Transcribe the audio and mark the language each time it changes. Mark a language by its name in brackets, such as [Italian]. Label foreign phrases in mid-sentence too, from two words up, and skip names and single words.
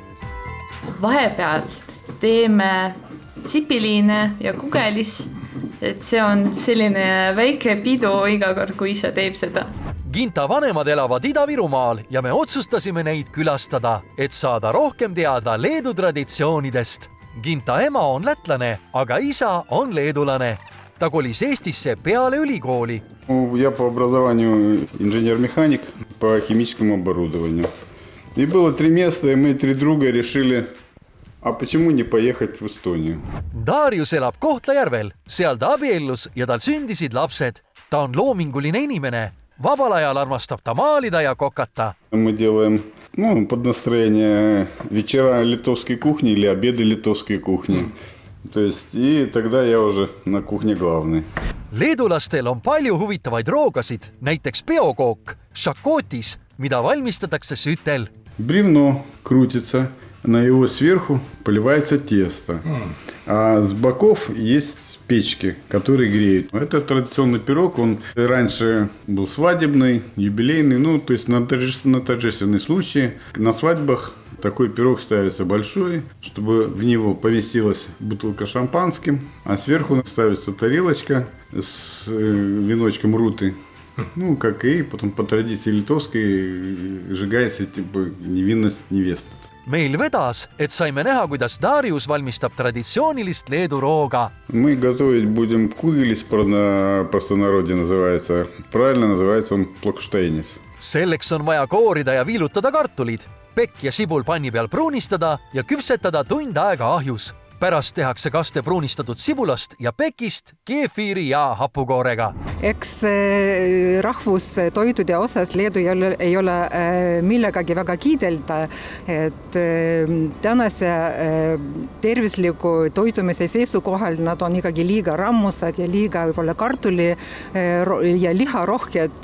[Estonian] Vahepeal teeme tsipiliine ja kugelis, et see on selline väike pidu iga kord, kui isa teeb seda. Ginta vanemad elavad Ida-Virumaal ja me otsustasime neid külastada, et saada rohkem teada Leedu traditsioonidest. Ginta ema on lätlane, aga isa on leedulane. Ta kolis Eestisse peale ülikooli. [Russian] Я по образованию инженер-механик по химическому оборудованию. И было 3 места, и мы 3 друга решили, а почему не поехать в Эстонию? [Estonian] Darius elab Kohtla-Järvel, seal ta abiellus ja tal sündisid lapsed. Ta on loominguline inimene. Vabal ajal armastab ta maalida ja kokata. [Russian] Мы делаем под настроение вечера литовской кухни или обеды литовской кухни. То есть, и тогда я уже на кухне главный. [Estonian] Leedulastel on palju huvitavaid roogasid, näiteks peokook, šakotis, mida valmistatakse sütel. [Russian] Бревно крутится, на его сверху поливается тесто. А с боков есть печки, которые греют. Это традиционный пирог, он раньше был свадебный, юбилейный, то есть на торжественный случай. На свадьбах такой пирог ставится большой, чтобы в него поместилась бутылка шампанским, а сверху ставится тарелочка с веночком руты. Как и потом по традиции литовской сжигается невинность невесты. [Estonian] Meil vedas, et saime näha, kuidas Darius valmistab traditsioonilist Leedu rooga. [Russian] Мы готовить будем кугелис, простонародье называется. Правильно называется он плокштейнис. [Estonian] Selleks on vaja koorida ja viilutada kartulid, pekk ja sibul panni peal pruunistada ja küpsetada tund aega ahjus. Pärast tehakse kaste pruunistatud sibulast ja pekist, keefiiri ja hapukoorega. Eks rahvustoitude osas Leedu ei ole millegagi väga kiidelda, et tänase tervisliku toitumise seisukohal nad on ikkagi liiga rammusad ja liiga võib-olla kartuli ja liha rohked.